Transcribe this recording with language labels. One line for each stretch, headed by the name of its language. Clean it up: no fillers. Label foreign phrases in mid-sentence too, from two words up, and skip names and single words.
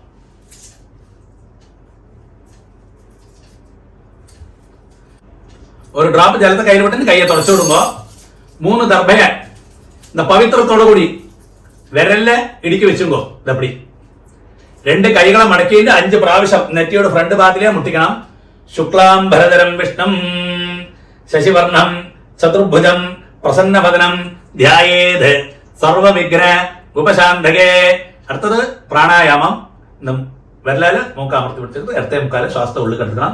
Tamil: ஒரு டிராப் ஜலத்தை கையில் விட்டு கையை தொடச்சு விடுங்க. 3 தர்பை இந்த பவித்திரத்தோடு கூடி விரல்ல இடிக்க வச்சுங்கோ. அப்படி 2 கைகளை மடக்கிட்டு
Malayalam: 5 പ്രാവശ്യം നെറ്റിയോട് ഫ്രണ്ട് ഭാഗത്തിലേ മുട്ടിക്കണം.
Sanskrit: ശുക്ലാം ഭരതരം വിഷ്ണം ശശിവർണം ചതുർഭുജം പ്രസന്നവദനം ധ്യായേത് സർവവിഘ്ന ഉപശാന്തകേ.
Malayalam: അടുത്തത് പ്രാണായാമം. വിരലാല് മൂക്ക് അമർത്തി പിടിച്ചിട്ട് ഇടത്തെ മുക്കാല് ശ്വാസത്തെ ഉള്ളിൽ കെടുക്കണം.